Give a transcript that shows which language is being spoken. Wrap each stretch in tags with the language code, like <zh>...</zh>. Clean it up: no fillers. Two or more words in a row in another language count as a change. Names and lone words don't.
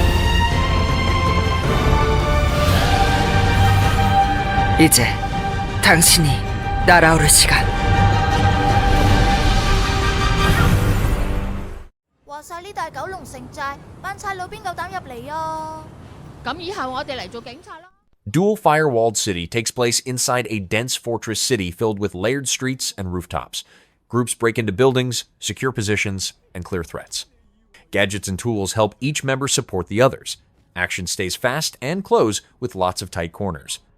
<ko>이제 당신이 날아오를 시간.</ko> <yue>話晒呢度係九龍城寨，班差佬邊夠膽入嚟啊？咁以後我哋嚟做警察啦。</yue> <en>Dual Firewalled City takes place inside a dense fortress city filled with layered streets and rooftops. Groups break into buildings, secure positions, and clear threats. Gadgets and tools help each member support the others. Action stays fast and close with lots of tight corners.</en>